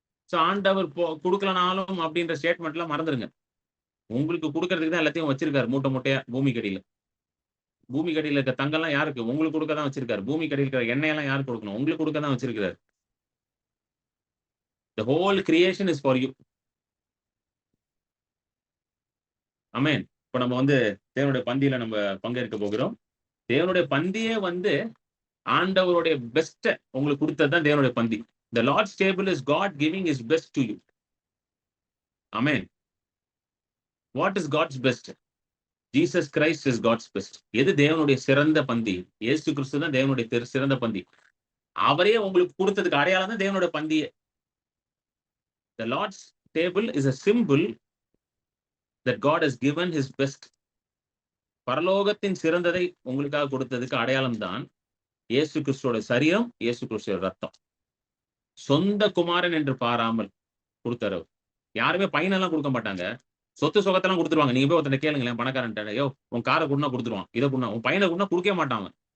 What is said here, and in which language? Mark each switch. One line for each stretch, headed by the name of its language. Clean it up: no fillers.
Tamil: So ஆண்டவர் கொடுக்கலனாலும் அப்படின்ற ஸ்டேட்மெண்ட்லாம் மறந்துருங்க. உங்களுக்கு கொடுக்கறதுக்கு தான் எல்லாத்தையும் வச்சிருக்காரு மூட்டை மூட்டையா பூமிக்கடியில. பூமிக்கடியில இருக்க தங்கம்லாம் யாருக்கு? உங்களுக்கு கொடுக்க தான் வச்சிருக்காரு. பூமிக்கடியில இருக்கிற எண்ணெயெல்லாம் யாருக்கு கொடுக்கணும்? உங்களுக்கு கொடுக்க தான் வச்சிருக்காரு.
English: The whole creation is for you.
Tamil: ஆமென். இப்ப நம்ம வந்து தேவனுடைய பந்தியில நம்ம பங்கேற்க போகிறோம். தேவனுடைய பந்தியே வந்து ஆண்டவருடைய பெஸ்ட் உங்களுக்கு கொடுத்ததுதான் தேவனுடைய பந்தி.
English: The Lord's table is God giving his best to you. Amen. What is God's best? Jesus Christ is God's best.
Tamil: எது தேவனுடைய சிறந்த பந்தி? இயேசு கிறிஸ்து தான் தேவனுடைய சிறந்த பந்தி. அவரே உங்களுக்கு கொடுத்ததுக்கு அடையாளம் தான் தேவனுடைய பந்தியே.
English: The Lord's table is a symbol that God has given his best.
Tamil: பரலோகத்தின் சிறந்ததை உங்களுக்காக கொடுத்ததுக்கு அடையாளம் தான் இயேசு கிறிஸ்துவோட சரீரம், இயேசு கிறிஸ்துவோட ரத்தம். சொந்த குமாரன் என்று பாராமல் கொடுத்தாரு. யாருமே பையனெல்லாம் கொடுக்க மாட்டாங்க. சொத்து சுகத்தெல்லாம் கொடுத்துருவாங்க. நீங்க போய் ஒருத்தனை கேளுங்களேன், பணக்காரன், ஐயோ உன் காரை கொடுனா கொடுத்துருவான், இதை கொடுனா, உன் பையனை கொடுனா கொடுக்க மாட்டாங்க.